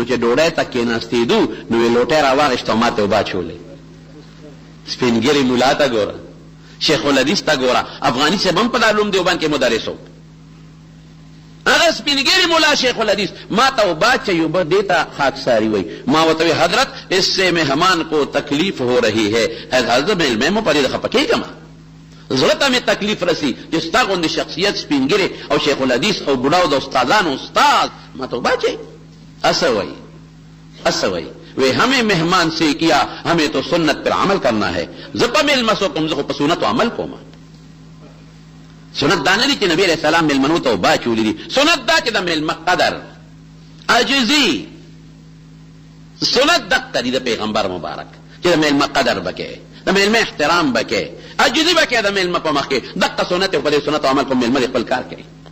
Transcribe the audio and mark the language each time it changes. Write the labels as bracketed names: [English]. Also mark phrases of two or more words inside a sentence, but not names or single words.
[Pashto] چې ډوډۍ ته کېناستېدو نو وی لوټۍ راواغېسته او ما ته اوبه اچولې سپین ګیري ملا ته ګوره شیخ الحدیث ته ګوره افغاني صاحب هم په دارالعلوم دیوبند کې مدرس و هغه سپین ګیري ملا شیخ الحدیث ما ته اوبه اچوي اوبه دې ته خاکساري وایي ما ورته وی [Urdu] حضرت اس سے مہمان کو تکلیف ہو رہی ہے [Pashto] حضرت میلمه مو په دې خفه کېږم زړه ته مې تکلیف رسی چې ستا غوندې شخصیت سپین ګیري او شیخ الحدیث او بوډا او د استادانو استاد ما ته اوبه اچوي ایسا وایي وی [Urdu] ہمیں مہمان سے کیا ہمیں تو سنت پر عمل کرنا ہے [Pashto] زپا میلمه سو کوم زه په سنت عمل کوم سنت دا نه دي چې نبی [Arabic] علیہ السلام [Pashto] میلمنو ته اوبه اچولي دي سنت دا چې د میلمه قدر عاجزي سنت دقه دي د پیغمبر مبارک چې د میلمه قدر بکې د میلمه احترام بکې عاجزي بکې د میلمه په مخ کې دقه سنت او په دې سنت عمل کوم میلمه خپل کار کوي